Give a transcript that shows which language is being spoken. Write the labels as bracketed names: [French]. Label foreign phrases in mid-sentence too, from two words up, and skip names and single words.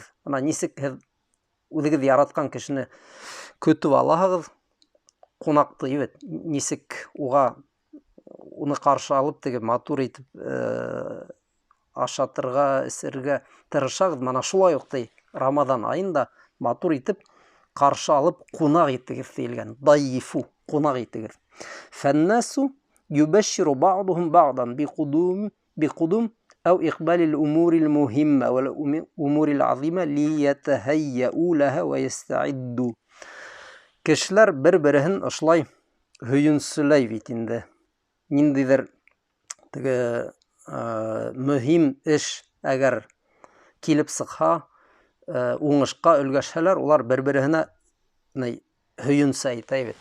[Bashkir] Бына нисек һеҙ үҙегеҙ яратҡан кешене көтөп алаһығыҙ, ҡунаҡты, ебет, нисек уға уны ҡаршы алып, теге матур итеп ашатырға, эсергә тырышағыҙ. Мана шулай уҡ Рамаҙан айында матур итеп ҡаршы алып, ҡунаҡ итегеҙ тейелгән. Дайифу, ҡунаҡ итегеҙ. [Arabic] Фәннәсу يبشر بعضهم بعضا بقدوم أو إقبال الأمور المهمة والأمور العظيمة ليتهيئوا لها ويستعدوا. [Bashkir] Кешеләр бер-береһен ошолай һөйөнсөләй бит инде. Ниндәйҙер теге мөһим эш әгәр килеп сыҡһа, уңышҡа өлгәшһәләр, улар бер-береһенә һөйөнсө әйтә бит.